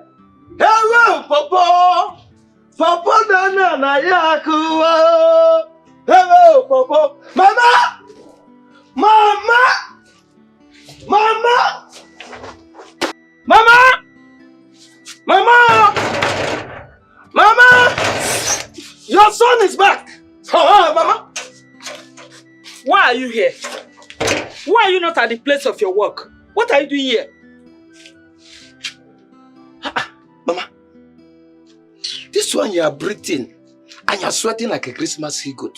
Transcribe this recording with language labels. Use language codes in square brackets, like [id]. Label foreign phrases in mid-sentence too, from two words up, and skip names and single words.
[en] Hello, Papa. Papa Dana na yakuwa. Hello, Papa. Mama! Mama! Mama! Mama! Mama! Mama! Your son is back. Oh, Mama. Why are you here? Why are you not at the place of your work? What are you doing here? Mama, this one you are breathing and you are sweating like a Christmas he goat.